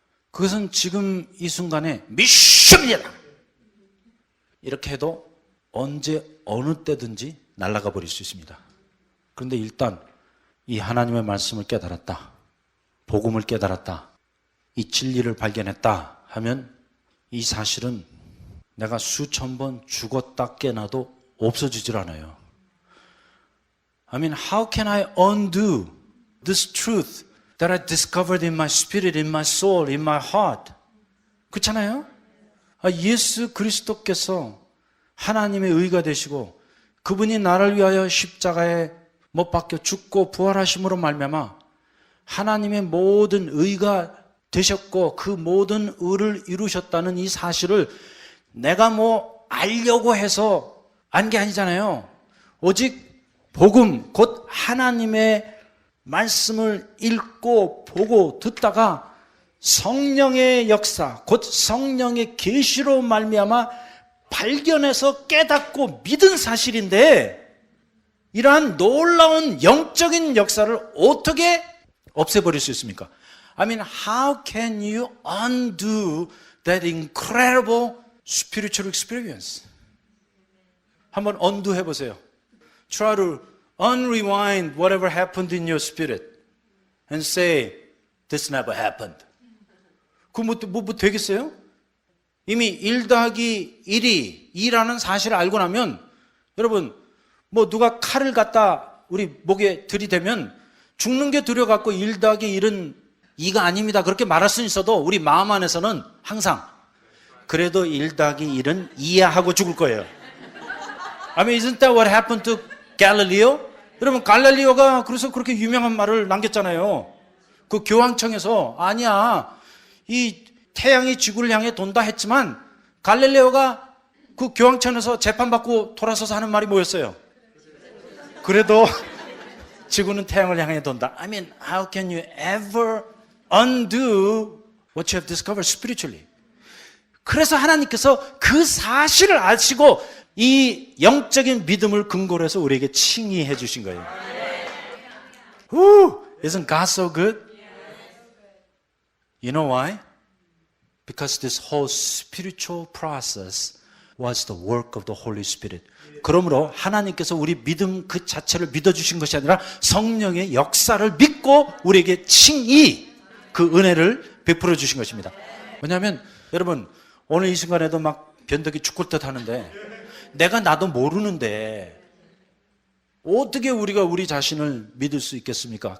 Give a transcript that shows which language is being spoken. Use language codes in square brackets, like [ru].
[ko] 그것은 지금 이 순간에 믿습니다 이렇게 해도 언제 어느 때든지 날아가 버릴 수 있습니다. 그런데 일단 이 하나님의 말씀을 깨달았다, 복음을 깨달았다, 이 진리를 발견했다 하면 이 사실은 내가 수천 번 죽었다 깨나도 없어지질 않아요. [en] I mean, how can I undo this truth that I discovered in my spirit, in my soul, in my heart? [ko] 그렇잖아요? 예수 그리스도께서 하나님의 의가 되시고 그분이 나를 위하여 십자가에 못 박혀 죽고 부활하심으로 말미암아 하나님의 모든 의가 되셨고 그 모든 의를 이루셨다는 이 사실을 내가 알려고 해서 안 게 아니잖아요. 오직 복음, 곧 하나님의 말씀을 읽고 보고 듣다가 성령의 역사, 곧 성령의 계시로 말미암아 발견해서 깨닫고 믿은 사실인데 이러한 놀라운 영적인 역사를 어떻게 없애버릴 수 있습니까? [en] I mean, how can you undo that incredible spiritual experience? [ko] 한번 undo 해보세요. [en] Try to unrewind whatever happened in your spirit and say, this never happened. [ko] 그거 뭐 되겠어요? 이미 1 더하기 1이 2라는 사실을 알고 나면 여러분 누가 칼을 갖다 우리 목에 들이대면 죽는 게 두려워갖고 1 더하기 1은 2가 아닙니다 그렇게 말할 수는 있어도 우리 마음 안에서는 항상 그래도 1 더하기 1은 2야 하고 죽을 거예요. [en] I mean, isn't that what happened to Galileo? [ko] 여러분 갈릴리오가 그래서 그렇게 유명한 말을 남겼잖아요. 그 교황청에서 아니야 이 태양이 지구를 향해 돈다 했지만 갈릴레오가 그 교황청에서 재판받고 돌아서서 하는 말이 뭐였어요? 그래도 지구는 태양을 향해 돈다. [en] I mean, how can you ever undo what you have discovered spiritually? [ko] 그래서 하나님께서 그 사실을 아시고 이 영적인 믿음을 근거로 해서 우리에게 칭의해 주신 거예요. [en] Isn't God so good? You know why? Because this whole spiritual process was the work of the Holy Spirit. [ko] 그러므로 하나님께서 우리 믿음 그 자체를 믿어주신 것이 아니라 성령의 역사를 믿고 우리에게 칭의, 그 은혜를 베풀어 주신 것입니다. 왜냐하면 여러분 오늘 이 순간에도 막 변덕이 죽을 듯 하는데 내가 나도 모르는데 어떻게 우리가 우리 자신을 믿을 수 있겠습니까?